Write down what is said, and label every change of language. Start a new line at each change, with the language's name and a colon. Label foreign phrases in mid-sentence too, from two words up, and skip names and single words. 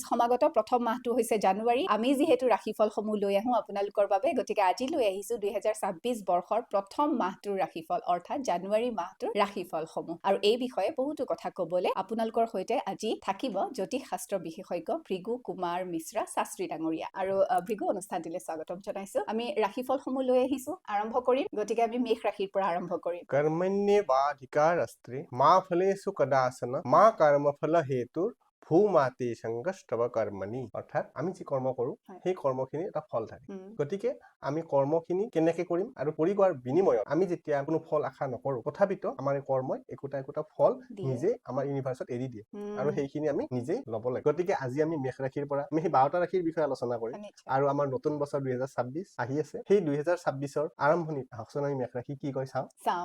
Assamese: সমাগত প্ৰথম মাহটো হৈছে জানুৱাৰী আমি যেহেতু ৰাশিফলসমূহ লৈ আহো আপোনালোকৰ বাবে গতিকে আজি লৈ আহিছো 2026 বৰ্ষৰ প্ৰথম মাহটোৰ ৰাশিফল অৰ্থাৎ জানুৱাৰী মাহটোৰ ৰাশিফলসমূহ আৰু এই বিষয়ে বহুতো কথা ক'বলৈ আপোনালোকৰ সৈতে আজি থাকিব জ্যোতিষ শাস্ত্ৰ বিশেষজ্ঞ ভৃগু কুমাৰ মিশ্ৰা শাস্ত্ৰী ডাঙৰীয়া আৰু ভৃগু অনুষ্ঠানটিলৈ স্বাগতম জনাইছো আমি ৰাশিফলসমূহ লৈ আহিছো আৰম্ভ কৰিম গতিকে আমি মেষ ৰাশিৰ পৰা আৰম্ভ কৰিম
Sanskrit: कर्मण्येवाधिकारस्त्रे मा फलेषु कदाचन मा कर्मफल हेतुर भूमाते संगस्तव कर्मणि
Assamese: অৰ্থাৎ আমি যি কৰ্ম কৰো সেই কৰ্মখিনি এটা ফল থাকে গতিকে আমি কৰ্মখিনি কেনেকৈ কৰিম আৰু কৰি কৰাৰ বিনিময়ত আমি যেতিয়া কোনো ফল আশা নকৰো তথাপিতো আমাৰ এই কৰ্মই একোটা ফল নিজে আমাৰ ইউনিভাৰ্সত এৰি দিয়ে আৰু সেইখিনি আমি নিজেই ল'ব লাগে গতিকে আজি আমি মেষ ৰাশিৰ পৰা আমি সেই 12টা ৰাশিৰ বিষয়ে আলোচনা কৰিম আৰু আমাৰ নতুন বছৰ 2026 আহি আছে সেই 2026ৰ আৰম্ভণিত আহকচোন আমি মেষ ৰাশি কি কয় চাওঁ